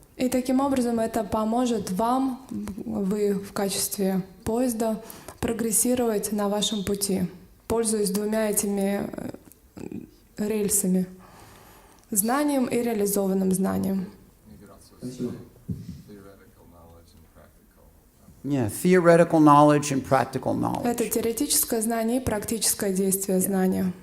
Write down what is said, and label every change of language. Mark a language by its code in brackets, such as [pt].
[ru] И таким образом это поможет вам, вы в качестве поезда, прогрессировать на вашем пути, пользуясь двумя этими рельсами. Знанием и реализованным знанием. [en] Yeah, theoretical knowledge and practical knowledge. [ru] Это теоретическое знание и практическое действие знания.